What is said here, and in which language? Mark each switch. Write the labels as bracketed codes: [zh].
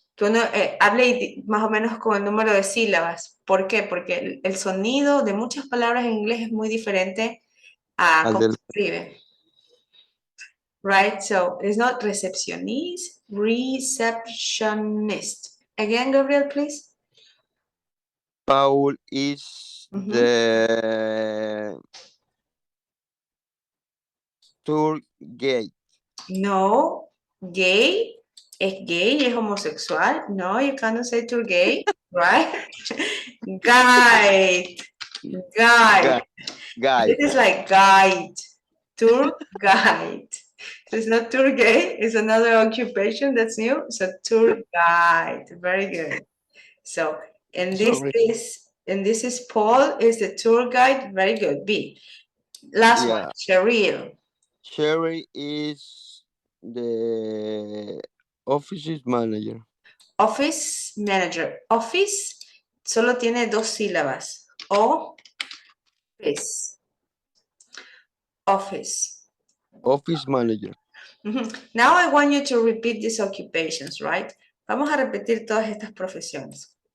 [es] Tú no, hable más o menos con el número de sílabas. ¿Por qué? Porque el sonido de muchas palabras en inglés es muy diferente a Al cómo del- se escribe. [en] Right? So it's not receptionist, receptionist. Again, Gabriel, please. Paul is Mhm. the tour guide. [es] No, gay. Es gay, es homosexual. [en] No, you cannot say tour gay, right? Guide. Guide. Guide. This is like guide. Tour guide. So it's not tour gay, it's another occupation that's new. So tour guide. Very good. So and Sorry. this is Paul is the tour guide. Very good. B. Last one, Yeah. Cheryl. Sherry is the office manager. Office manager. [es] Office solo tiene 2 sílabas. [en] Office. Office. Office manager. Now I want you to repeat these occupations, right? [es] Vamos a repetir todas estas profesiones.